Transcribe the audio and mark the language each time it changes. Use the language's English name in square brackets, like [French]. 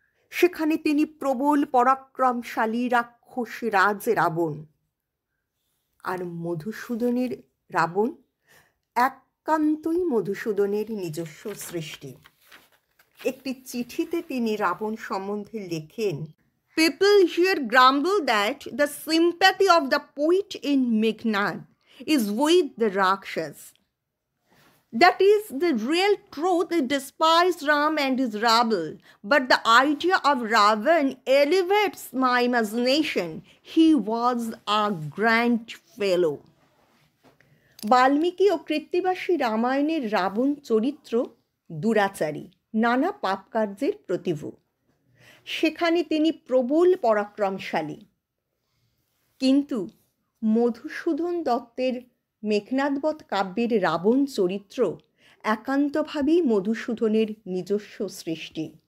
[Bangla] সেখানে তিনি প্রবল পরাক্রমশালী রাক্ষস রাজ রাবণ। আর মধুসূদনের রাবণ একান্তই মধুসূদনের নিজস্ব সৃষ্টি। একটি চিঠিতে তিনি রাবণ সম্বন্ধে লেখেন, [English] People here grumble that the sympathy of the poet in Meghnad is with the Rakshas. That is the real truth. They despise Ram and his rabble, but the idea of Ravan elevates my imagination. He was a grand fellow. [Bangla] Valmiki ও কৃত্তিবাসী রামায়ণের রাবণ চরিত্র দুরাচারী, নানা পাপকার্যের প্রতিভূ। সেখানে তিনি প্রবল পরাক্রমশালী, কিন্তু মধুসূদন দত্তের মেঘনাদবধ কাব্যের রাবণ চরিত্র একান্তভাবেই মধুসূদনের নিজস্ব সৃষ্টি।